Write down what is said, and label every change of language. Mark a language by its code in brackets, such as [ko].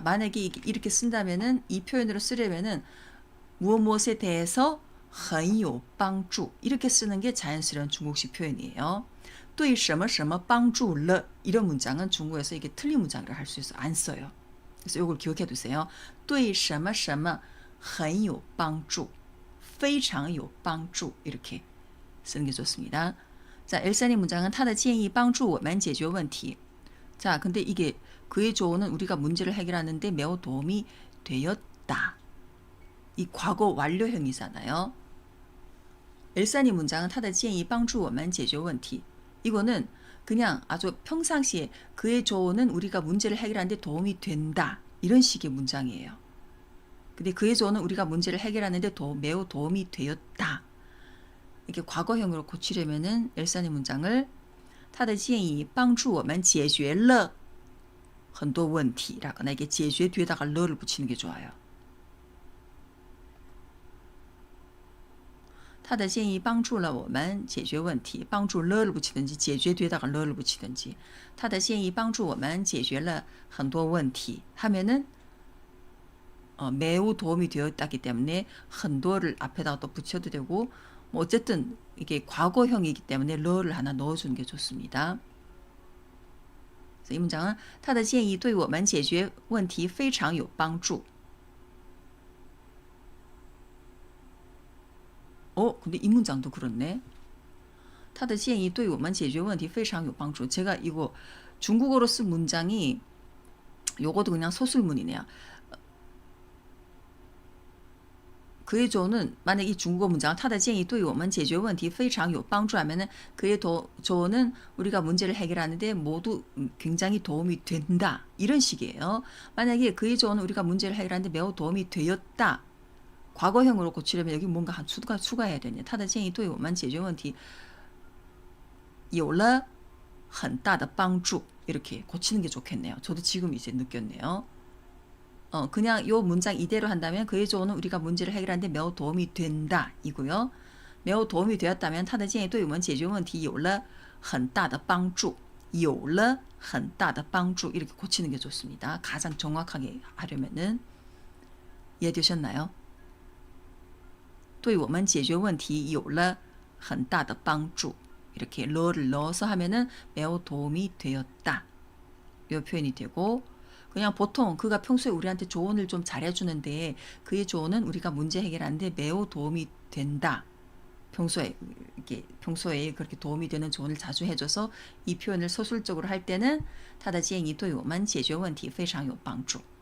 [ko] 만약에 이렇게 쓴다면은 이 표현으로 쓰려면은 무엇에 대해서 [zh] 很有帮助 [ko] 이렇게 쓰는 게 자연스러운 중국식 표현이에요. [zh] 对什么什么帮助了 [ko] 이런 문장은 중국에서 이게 틀린 문장이라 할 수 있어 안 써요. 그래서 이걸 기억해 두세요. [zh] 对什么什么很有帮助非常有帮助 [ko] 이렇게 쓰는 게 좋습니다. 자, 엘사님 문장은 [zh] 他的建议帮助我们解决问题. [ko] 자, 근데 이게 그의 조언은 우리가 문제를 해결하는데 매우 도움이 되었다. 이 과거 완료형이잖아요. 엘사님 문장은 [zh] 他的建议帮助我们解决问题. [ko] 이거는 그냥 아주 평상시에 그의 조언은 우리가 문제를 해결하는데 도움이 된다. 이런 식의 문장이에요. 근데 그의 조언은 우리가 문제를 해결하는데 매우 도움이 되었다. 이렇게 과거형으로 고치려면은 엘사님 문장을 [zh] 他的建议帮助我们解决了很多问题 [ko] 라거나 이게 解决 뒤에다가 러를 붙이는 게 좋아요. [zh] 他的建议帮助了我们解决问题. 帮助了 [ko] 를 붙이든지 解决 뒤에다가 러를 붙이든지 [zh] 他的建议帮助我们解决了很多问题 [ko] 하면은 매우 도움이 되었다기 때문에 很多를 앞에다가 또 붙여도 되고 뭐 어쨌든 이게 과거형이기 때문에 러를 하나 넣어주는 게 좋습니다. 그래서 이 문장은 [zh] 他的建议对我们解决问题非常有帮助. [ko] 근데 이 문장도 그렇네. [zh] 他的建议对我们解决问题非常有帮助. [ko] 제가 이거 중국어로 쓴 문장이 요거도 그냥 소술문이네요. 그의 조언은 만약 이 중국어 문장은 [zh] 他的建议对我们解决问题非常有帮助 [ko] 하면은 그의 조언은 우리가 문제를 해결하는데 모두 굉장히 도움이 된다. 이런 식이에요. 만약에 그의 조언은 우리가 문제를 해결하는데 매우 도움이 되었다. 과거형으로 고치려면 여기 뭔가 한 추가해야 되네. [zh] 他的建议对我们解决问题有了很大的帮助. [ko] 이렇게 고치는 게 좋겠네요. 저도 지금 이제 느꼈네요. 그냥 요 문장 이대로 한다면 그의 조언은 우리가 문제를 해결하는데 매우 도움이 된다 이고요. 매우 도움이 되었다면 [zh] 他的建议对我们解决问题有了很大的帮助. 有了很大的帮助 [ko] 이렇게 고치는 게 좋습니다. 가장 정확하게 하려면은 이해되셨나요? [zh] 对我们解决问题有了很大的帮助. [ko] 이렇게 러를 넣어서 하면은 매우 도움이 되었다. 이 표현이 되고 그냥 보통 그가 평소에 우리한테 조언을 좀 잘해주는데 그의 조언은 우리가 문제 해결하는데 매우 도움이 된다. 평소에 그렇게 도움이 되는 조언을 자주 해줘서 이 표현을 서술적으로 할 때는 [zh] 他的建议对我们解决问题非常有帮助.